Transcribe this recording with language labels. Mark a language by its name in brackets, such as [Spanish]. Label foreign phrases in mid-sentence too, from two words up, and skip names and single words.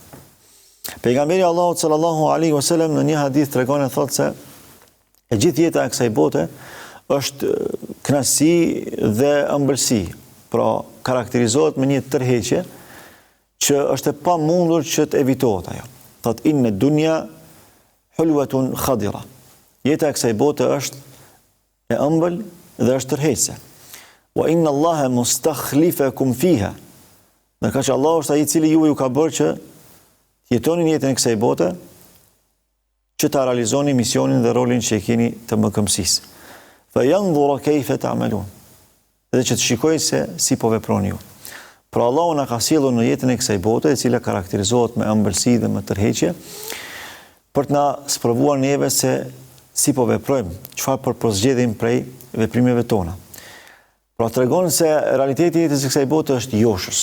[Albanian] Pejgamberi Allahut [Arabic] صلى الله عليه وسلم [Albanian] në një hadith tregon e thotë se e gjithë jeta e kësaj bote është kënaqësi dhe ëmbëlsi, pra karakterizohet me një tërheqje që është e pamundur që të evitohet ajo. [Arabic] Thot: "إن الدنيا حلوة خضرة." [Albanian] Jeta e kësaj bote është e ëmbël dhe është tërheqëse. [Arabic] "وإن الله مستخلفكم فيها." [Albanian] Ndërka që Allah është ai i cili ju ka bërë që jetonin jetën e kësaj bote, që ta realizoni misionin dhe rolin që e keni të mëkëmësisë. [Arabic] فَيَنْظُرَ كَيْفَ تَعْمَلُونَ. [Albanian] Dhe që të shikoj se si po veproni ju. Pra Allahu na ka sjellur në jetën e kësaj bote, e cila karakterizohet me ëmbëlsi dhe me tërheqje, për të na sprovuar neve se si po veprojmë, çfarë përpozgjedhim prej veprimeve tona. Pra tregon se realiteti i jetës së kësaj bote është joshës.